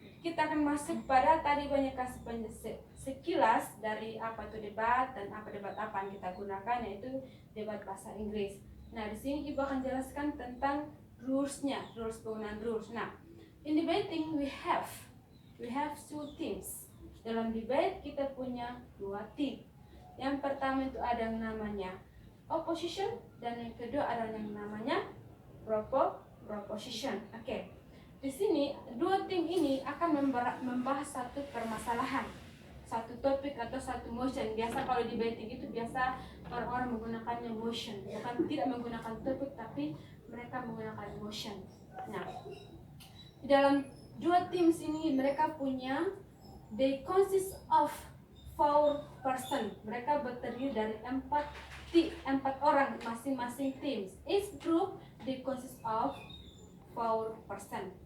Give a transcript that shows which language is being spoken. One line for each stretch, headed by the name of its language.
Indonesian: Kita akan masuk pada tadi banyak kasih sekilas dari apa itu debat dan apa debat apa yang kita gunakan, yaitu debat bahasa Inggris. Nah, di sini Ibu akan jelaskan tentang rules-nya, rules penggunaan rules.
English: Nah, in debating we have two teams.
Indonesian: Dalam debate kita punya dua tim. Yang pertama itu ada yang namanya opposition dan yang kedua ada yang namanya proposition. Oke. Di sini dua tim ini akan membahas satu permasalahan, satu topik atau satu motion. Biasa kalau debating itu biasa orang-orang menggunakannya motion, bukan tidak menggunakan topik tapi mereka menggunakan motion. Nah, di dalam dua tim ini mereka punya
English: they consist of 4 person.
Indonesian: Mereka terdiri dari empat orang masing-masing tim.
English: Each group they consist of 4 person.